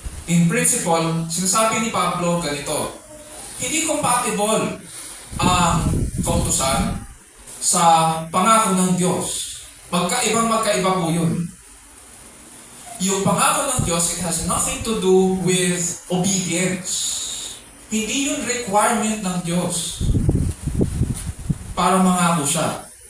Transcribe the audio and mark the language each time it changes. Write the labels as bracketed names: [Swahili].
[Filipino] In principle, sinasabi ni Pablo ganito, hindi compatible ang kautusan sa pangako ng Diyos. Magkaiba po yun. Yung pangako ng Diyos, [English] it has nothing to do with obedience. [Filipino] Hindi yun requirement ng Diyos para mangako siya.